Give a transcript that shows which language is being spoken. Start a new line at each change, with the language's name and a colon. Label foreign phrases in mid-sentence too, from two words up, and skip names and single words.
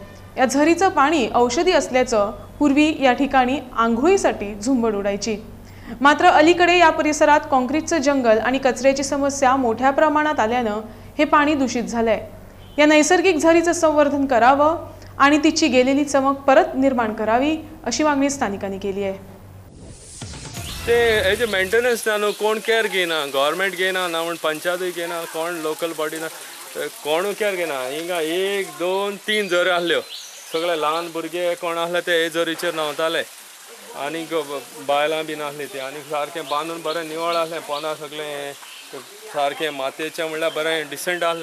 Marathi: या झरीचं पाणी औषधी असल्याचं पूर्वी या ठिकाणी आंघोळीसाठी झुंबड उडायची, मात्र अलीकडे या परिसरात काँक्रीटचं जंगल आणि कचऱ्याची समस्या मोठ्या प्रमाणात आल्यानं हे पाणी दूषित झालंय। या नैसर्गिक झरीचं संवर्धन करावं आणि तिची गेलेली चमक परत निर्माण करावी अशी मागणी स्थानिकांनी केली आहे।
Konkani: ते हेजे मेंटेनन्स ना न्हू कोण केअर घेना, गव्हर्मेंट घेना ना म्हण पंचायतूय घेना, कोण
English: local body
Konkani: ना कोणूय केअर घेना। हिंगा 1, 2, 3 झऱ्यो आहल्यो, सगळे ल्हान भुरगे कोण आहले ते हे झरीचेर न्हांवताले आनी बायलां बीन आहली ती आनी सारकें बांदून बरें निवळ आहलें, पोंदां सगळें सारकें मातयेचें म्हणल्यार बरें डिसेंट आहलें।